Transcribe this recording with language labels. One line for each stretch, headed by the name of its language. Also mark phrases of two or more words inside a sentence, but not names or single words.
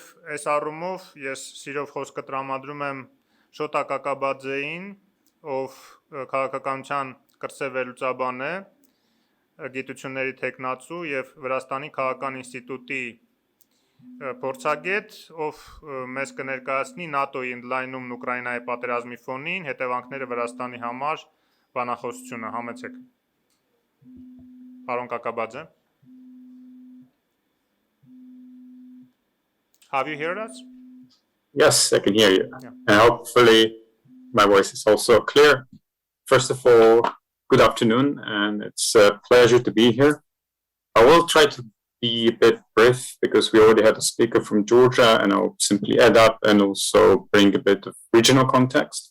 Armenian: այս առումով ես սիրով խոսքը տրամադրում եմ Շոտա Կակաբաձեին, ով քաղաքականության կրսե վերլուծաբան է, գիտությունների թեկնածու եւ Վրաստանի քաղաքական ինստիտուտի փորձագետ, ով մեզ կներկայացնի ՆԱՏՕ-ի ընդլայնումն Ուկրաինայի պատերազմի ֆոնին, հետևանքները Վրաստանի համար, բանախոսությունը, համեցեք։ Պարոն Կակաբաձե.
English: Have you heard us? Yes, I can hear you. Yeah. And hopefully my voice is also clear. First of all, good afternoon, and it's a pleasure to be here. I will try to be a bit brief because we already had a speaker from Georgia, and I'll simply add up and also bring a bit of regional context.